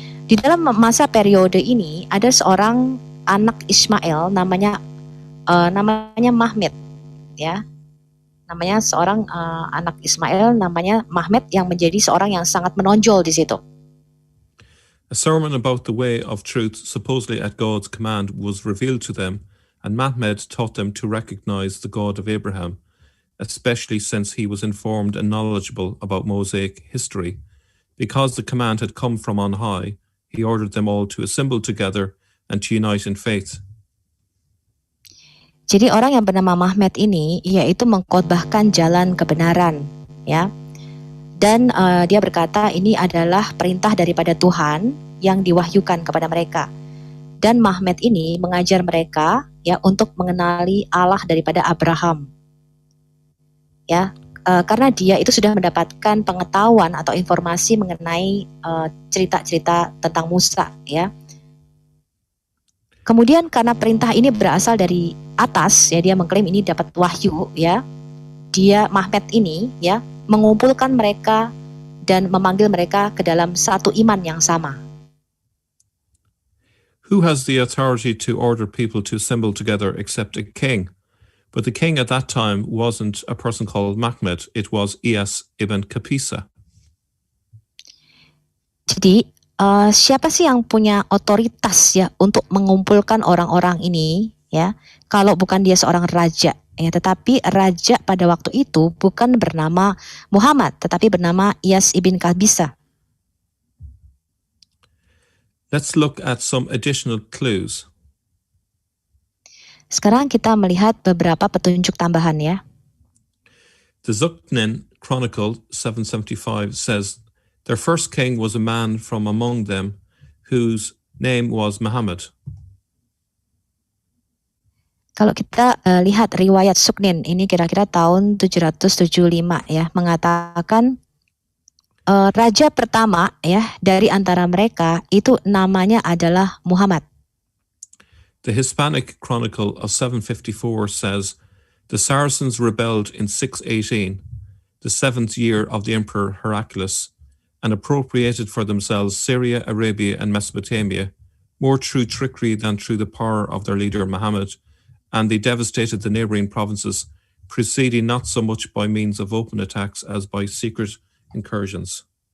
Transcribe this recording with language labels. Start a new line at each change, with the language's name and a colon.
Indonesian: Di dalam masa periode ini ada seorang anak Ismail namanya Mahmed ya. Namanya seorang anak Ismail namanya Mahmed yang menjadi seorang yang sangat menonjol di situ.
English: A sermon about the way of truth, supposedly at God's command, was revealed to them, and Mahmed taught them to recognize the God of Abraham, especially since he was informed and knowledgeable about Mosaic history. Because the command had come from on high, he ordered them all to assemble together and to unite in faith.
Indonesian: Jadi orang yang bernama Mahmed ini yaitu mengkhotbahkan jalan kebenaran ya. Dan dia berkata ini adalah perintah daripada Tuhan yang diwahyukan kepada mereka. Dan Mahmed ini mengajar mereka ya untuk mengenali Allah daripada Abraham. Ya, karena dia itu sudah mendapatkan pengetahuan atau informasi mengenai cerita-cerita tentang Musa ya. Kemudian karena perintah ini berasal dari atas ya, dia mengklaim ini dapat wahyu ya. Dia Mahmed ini ya mengumpulkan mereka dan memanggil mereka ke dalam satu iman yang sama.
English: Who has the authority to order people to assemble together except a king? But the king at that time wasn't a person called Mahmed, it was Iyas ibn Kapisa.
Indonesian: Jadi siapa sih yang punya otoritas ya untuk mengumpulkan orang-orang ini ya, kalau bukan dia seorang raja ya. Tetapi raja pada waktu itu bukan bernama Muhammad tetapi bernama Iyas ibn Kapisa.
English: Let's look at some additional clues.
Indonesian: Sekarang kita melihat beberapa petunjuk tambahan ya.
English: The Zuqnin Chronicle 775 says their first king was a man from among them whose name was Muhammad.
Indonesian: Kalau kita lihat riwayat Zuqnin ini kira-kira tahun 775 ya, mengatakan raja pertama ya dari antara mereka itu namanya adalah Muhammad.
English: The Hispanic Chronicle of 754 says the Saracens rebelled in 618, the 7th year of the Emperor Heraclius, and appropriated for themselves Syria, Arabia, and Mesopotamia, more through trickery than through the power of their leader Muhammad, and they devastated the neighbouring provinces, proceeding not so much by means of open attacks as by secret incursions.